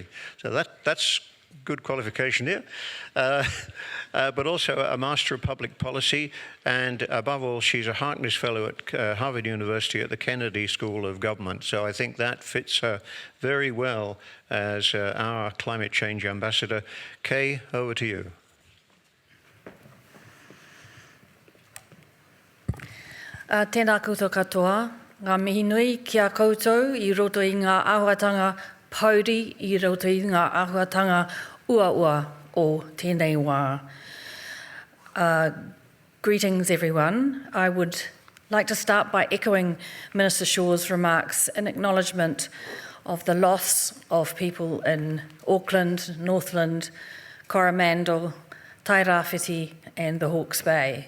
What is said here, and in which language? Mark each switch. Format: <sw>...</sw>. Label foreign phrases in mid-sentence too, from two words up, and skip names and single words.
<en>So that's good qualification here. But also a Master of Public Policy, and above all, she's a Harkness Fellow at Harvard University at the Kennedy School of Government. So I think that fits her very well as our climate change ambassador. Kay, over to you.</en> <mi>Tēnā koutou katoa, ngā mihi nui kia koutou I roto I ngā āhuatanga pauri I roto I ngā āhuatanga ua o tēnei wā.</mi> <en>Greetings everyone. I would like to start by echoing Minister Shaw's remarks in acknowledgement of the loss of people in Auckland, Northland, Coromandel, Tairāwhiti and the Hawke's Bay.</en>